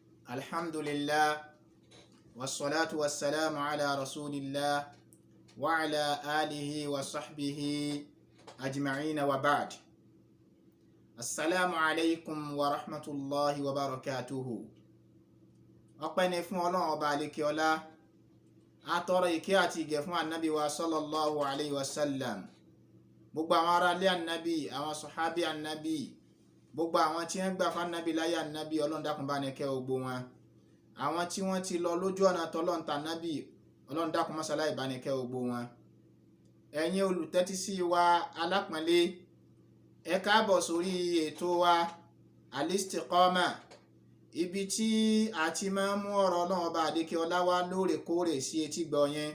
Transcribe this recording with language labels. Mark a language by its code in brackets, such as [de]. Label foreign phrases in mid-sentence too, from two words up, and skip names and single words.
[ar] الحمد لله والصلاة والسلام على رسول الله وعلى آله وصحبه أجمعين وبعد. السلام عليكم ورحمة الله وبركاته. [yo] Ọpẹ́ ni fún Ọlọ́run ọba àlékè ọlá, atọrọ ìkẹ́ àti ìgẹ̀ fún annabi wa [ar] صلى الله عليه وسلم, [yo] gbogbo àwọn ará ilé annabi, àwọn sọ̀hábí annabi, gbogbo àwọn tí wọ́n gbà fún annabi láyé annabi, Ọlọ́run dákun bá ní kẹ́ gbogbo wọn. Àwọn tí wọ́n ti lọ lójú ọ̀nà t'Ọlọ́run t'Ànábì, Ọlọ́run dákun má ṣàlàyé bá ní kẹ́ gbogbo wọn. Ẹ̀yin olùtẹ́tí sí wa alápọ̀nlé, ẹ káàbọ̀ sórí ètò wa Al-Istiqama, ibi tí a ti máa ń mú ọ̀rọ̀ Ọlọ́run ọba àlékè ọlá wá lóòrèkóòrè sí etí gbọ́ yín.